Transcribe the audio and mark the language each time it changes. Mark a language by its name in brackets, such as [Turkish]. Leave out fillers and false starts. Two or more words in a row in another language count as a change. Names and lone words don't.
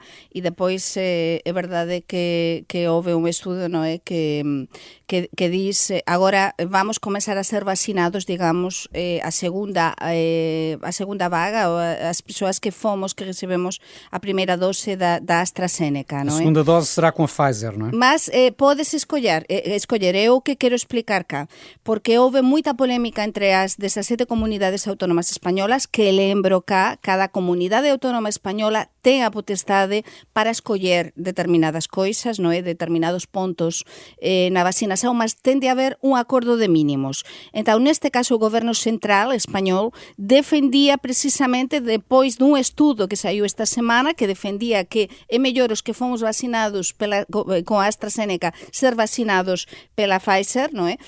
[Portuguese] E depois é verdade que houve um estudo, não é, que diz agora vamos começar a ser vacinados, digamos, a segunda vaga, ou as pessoas que recebemos a primeira dose da AstraZeneca, não é? A segunda dose será com a Pfizer, não é? [Galician] Mas podes escolher, é o que quero explicar cá, porque houve muita polémica entre as 17 comunidades autónomas españolas, que lembro cá, cada comunidade autónoma española ten a potestade para escoller determinadas coisas, non é? Determinados pontos na vacinación, mas tende a haber un acordo de mínimos. Entón, neste caso, o goberno central español defendía precisamente, depois dun estudo que saiu esta semana, que defendía que é mellor os que fomos vacinados con a AstraZeneca ser vacinados pela Pfizer, non é?